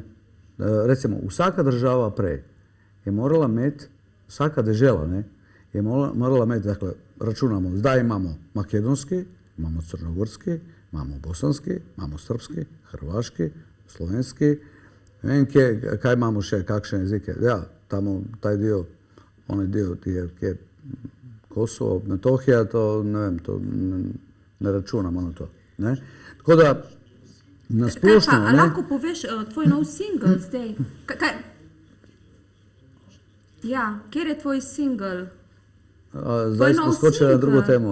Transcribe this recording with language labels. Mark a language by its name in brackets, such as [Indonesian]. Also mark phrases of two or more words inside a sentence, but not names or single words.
[Slovenian] Recimo, vsaka država prej je morala imeti, vsaka dežela, ne, je morala imeti, dakle, računamo, zdaj imamo makedonski, imamo crnogorski, imamo bosanski, imamo srpski, hrvaški, slovenski, ne vem, kaj imamo še, kakšne jezike. Ja, [Croatian] tamo taj dio, onaj dio, kjer Kosovo, Metohija, [Slovenian] to ne vem, to ne računamo na to. Ne? Tako da, nasplošno... Kaj pa, a lahko poveš tvoj nov singl zdaj? Ja, kjer je tvoj singl? Zdaj smo skočili na drugo temo.